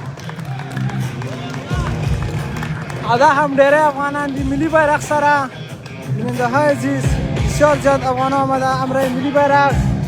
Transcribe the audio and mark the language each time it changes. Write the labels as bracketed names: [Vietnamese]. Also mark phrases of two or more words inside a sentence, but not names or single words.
[Pashto] او دا هم ډېری افغانان دي ملي بیرغ سره [Persian] بیننده های عزیز بسیار زیاد افغانان آمده همراه ملی بیرغ